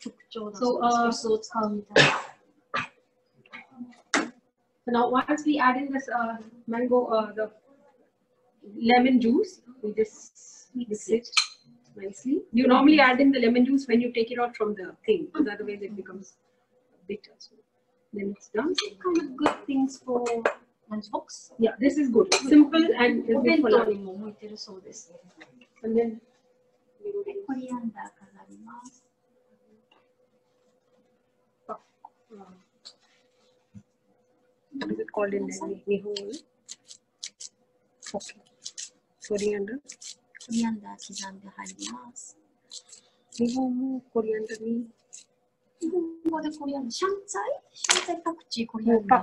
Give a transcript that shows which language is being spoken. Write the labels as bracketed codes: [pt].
[en] So now once we add in this mango, the lemon juice, we just mix it nicely. You normally add in the lemon juice when you take it out from the thing, because otherwise it becomes bitter. So then it's done. Kind of good things for lunchbox. Yeah, this is good. Simple and good for lunch. And then [ja] coriander 飾ります。 [en] What is it called in Nihon? Okay. Coriander. [ja] コリアンダー刻んで入ります。日本もコリアンダーに。日本語でコリアンダー、シャンツァイパクチー、コリアンダー。